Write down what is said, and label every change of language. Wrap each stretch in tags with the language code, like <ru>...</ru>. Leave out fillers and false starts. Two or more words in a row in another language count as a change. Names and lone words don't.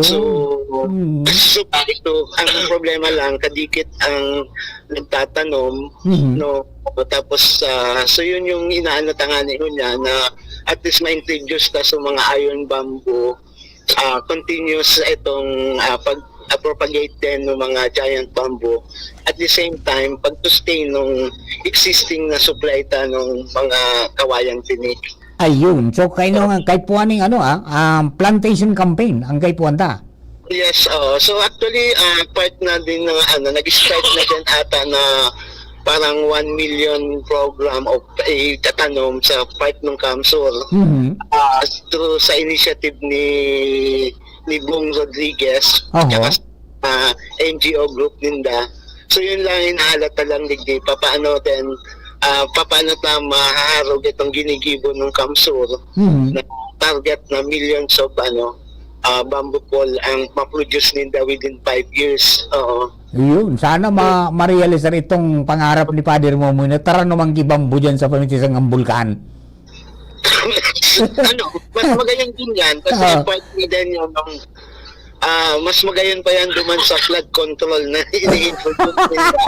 <bik>So supply ito, ang problema lang kadikit ang nagtatanom tapos so yun yung inaano-tangani ko niya na</bik> <en>at least</en> <bik>ma-introduce ta sa mga</bik> <en>iron bamboo</en> <bik>continuous itong propagate din ng mga</bik> <en>giant bamboo at the same time</en> <bik>pag-sustain ng existing na supply ta ng mga kawayang tinik. Ayun. So kahit po aning plantation campaign ang kahit po anta. Yes, so actually part na din ng nag-start na din ata na parang</bik> <en>1 million program of</en> <bik>tatanom sa part ng Kamsur through sa initiative ni Bong Rodriguez at</bik> <en>NGO group</en> <bik>ninda. So yun lang inaalata lang digdi paano din paano ta mahaharog itong ginigibo ng Kamsur na target na</bik> <en>millions of bamboo pole</en> <bik>ang ma-produce ninda</bik> <en>within 5 years.</en> <bik>Yun, sana ma-realize itong pangarap ni Father mo muna. Tara naman kibambu dyan sa pamitisang ang bulkan. Mas magayon din yan kasi part na din yung mas magayon pa yan duman sa</bik> <en>flood control</en> <bik>na ini-introduce nila.</bik>